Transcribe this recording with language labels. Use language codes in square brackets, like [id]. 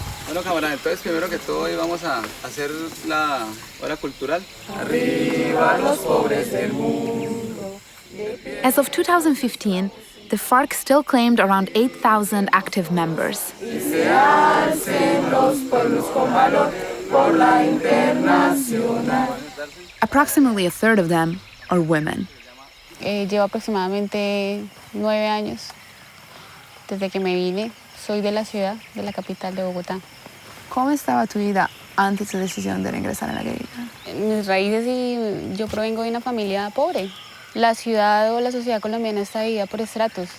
[es] Bueno, camaradas, entonces primero que todo hoy vamos a hacer la hora cultural. Arriba los pobres del mundo. [en] As of 2015, the FARC still claimed around 8,000 active members. [es] Y se alcen los pueblos con valor por la internacional. [en] Approximately a third of them are women. [es] Llevo aproximadamente 9 años desde que me vine. Soy de la ciudad, de la capital de Bogotá. ¿Cómo estaba tu vida antes de la decisión de ingresar en la guerrilla? Mis raíces y yo provengo de una familia pobre. La ciudad o la sociedad colombiana está dividida por estratos.